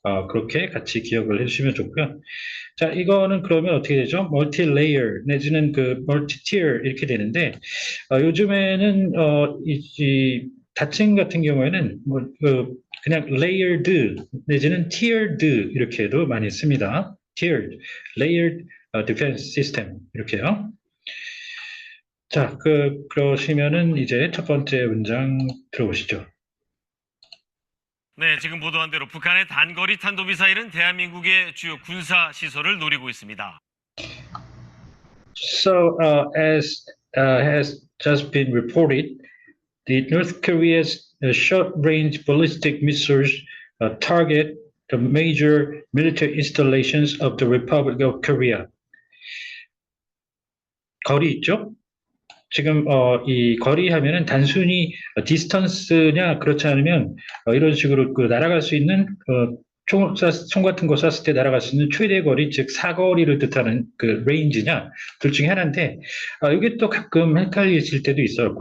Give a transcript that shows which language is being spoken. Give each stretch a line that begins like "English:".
Korean: 그렇게 같이 기억을 해주시면 좋고요. 자, 이거는 그러면 어떻게 되죠? 멀티 레이어 내지는 그 멀티 티어 이렇게 되는데 요즘에는 이 다층 같은 경우에는 뭐 그냥 layered 내지는 tiered 이렇게도 많이 씁니다.
English: tiered, layered defense system 이렇게요.
Korean: 자, 그러시면은 이제 첫 번째 문장 들어보시죠. 네, 지금 보도한 대로 북한의 단거리 탄도미사일은 대한민국의 주요 군사 시설을 노리고 있습니다.
English: So, as has just been reported, the North Korea's short-range ballistic missiles target the major military installations of the Republic of Korea.
Korean: 거리 있죠? 지금 이 거리 하면은 단순히 디스턴스냐 그렇지 않으면 이런 식으로 날아갈 수 있는 총 같은 거 쐈을 때 날아갈 수 있는 최대 거리, 즉 사거리를 뜻하는 그 레인지냐 둘 중에 하나인데 이게 또 가끔 헷갈리실 때도 있어요.